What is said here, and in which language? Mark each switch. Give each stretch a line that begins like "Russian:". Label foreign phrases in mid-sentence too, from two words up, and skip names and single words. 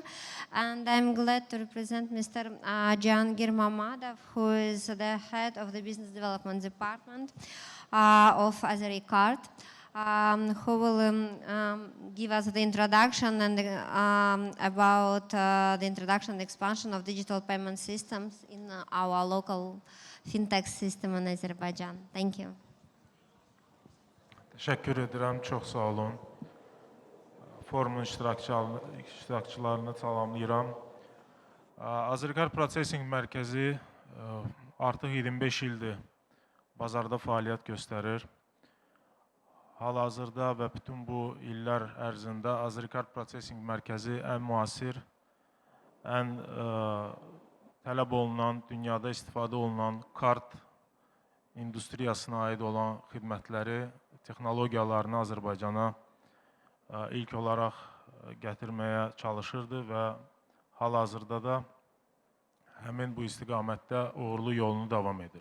English: And I'm glad to represent Mr. Jahangir Mamadov, who is the head of the Business Development Department of Azericard, who will give us the introduction and about the introduction and expansion of digital payment systems in our local Fintex system in Azerbaijan. Thank you.
Turkish: Teşekkür ederim,
Azerbaijani: çox sağ olun. Forumun iştirakçılarını salamlayıram. Azericard Processing Mərkəzi artıq 25 ildir bazarda fəaliyyət göstərir. Hal-hazırda və bütün bu illər ərzində Azericard Processing Mərkəzi ən müasir, ən tələb olunan, dünyada istifadə olunan kart industriyasına aid olan xidmətləri, texnologiyalarını Azərbaycana ilk olaraq gətirməyə çalışırdı və hal-hazırda da həmin bu istiqamətdə uğurlu yolunu davam edir.